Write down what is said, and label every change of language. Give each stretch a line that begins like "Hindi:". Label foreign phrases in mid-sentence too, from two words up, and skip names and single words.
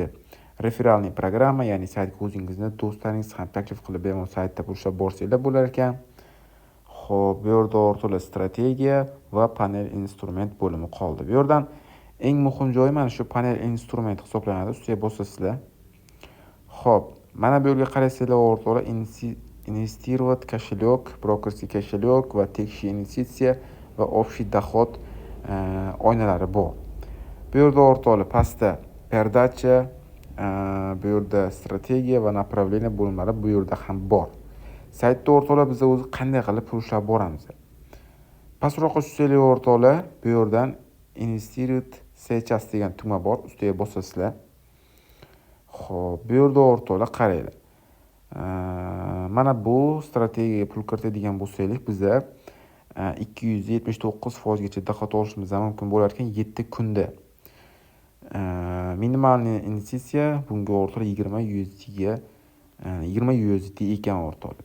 Uzbek: Referalniy programma, ya'ni saytga o'zingizni do'stlaringiz ham taklif qilib bemalol saytda pul ushlab borsanglar bo'lar ekan. Xo'p, bu yerda o'rtoqlar strategiya va panel instrument bo'limi qoldi. Bu yerdan eng muhim joyi mana shu panel instrument hisoblanadi. Ustiga bosasizlar. Xo'p, mana bu yerga qarasanglar o'rtoqlar,
Russian: инвестировать кошелек, брокерский кошелек va текущая investitsiya va общий доход
Uzbek: oynalari bor. Bu yerda o'rtoqlar pastda perdacha, bu yerda strategiya va направление bo'limlari bu yerda ham bor. Saytda o'rtoqlar biz o'zi qanday qilib pul ushlab boramiz? Pastroqqa tushsanglar o'rtoqlar, bu yerdan
Russian: инвестировать сейчас
Uzbek: degan tugma bor, ustiga bosasizlar. Xo'p, bu yerda o'rtoqlar qaranglar. Mana bu strategiyaga pul kiritadigan bo'lsak, biza 279% gacha dohod olishimiz mumkin bo'lar ekan 7 kunda. Minimalniy investitsiya bunga o'rtoqlar 20 USD ekan o'rtoqlar.